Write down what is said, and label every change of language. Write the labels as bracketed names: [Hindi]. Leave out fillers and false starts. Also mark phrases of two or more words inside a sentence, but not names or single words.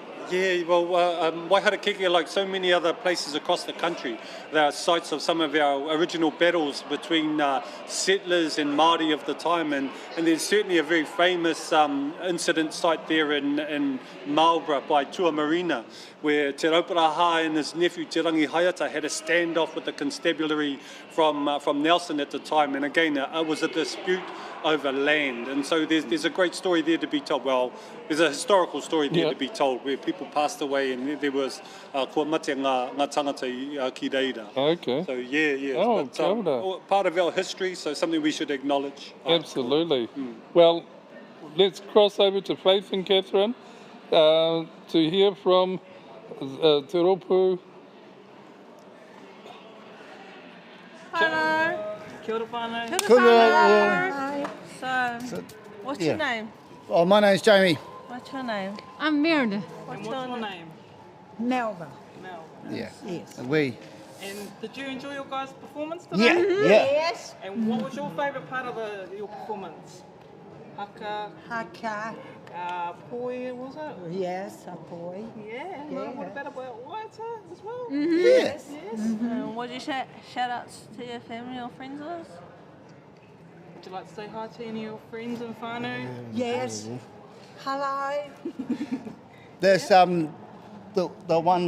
[English] Yeah, well, Waiharakeke, like so many other places across the country, they are sites of some of our original battles between settlers and Māori of the time, and there's certainly a very famous incident site there in Marlborough by Tuamarina, where Te Rauparaha and his nephew Te Rangi Hayata had a standoff with the constabulary from Nelson at the time, and again, it was a dispute over land, and so there's a great story there to be told. Well, there's a historical story there to be told where people passed away and there was [Māori] kua mate ngā tangata ki reira. [English] Okay. So yeah. Oh, but, part of our history, so something we should acknowledge. Absolutely. Well, let's cross over to Faith and Catherine to hear from Te Ropu. Hello. [Māori] Kia ora whānau. Kia ora. [English] So, what's your name? Oh, my name's Jamie. What's your name? I'm Meredith. What's your name? Melba. Yeah. Yes. And we. And did you enjoy your guys' performance Yeah. today? Yeah. Yes. And what was your favourite part of your performance? Haka. Haka. Poi, was it? Yes, a boy. Yeah. Yeah. What about Waita as well? Yes. Yes. What did you shout outs to your family or friends of? Would you like to say hi to any of your friends and whānau? Yes. Hello. There's the one.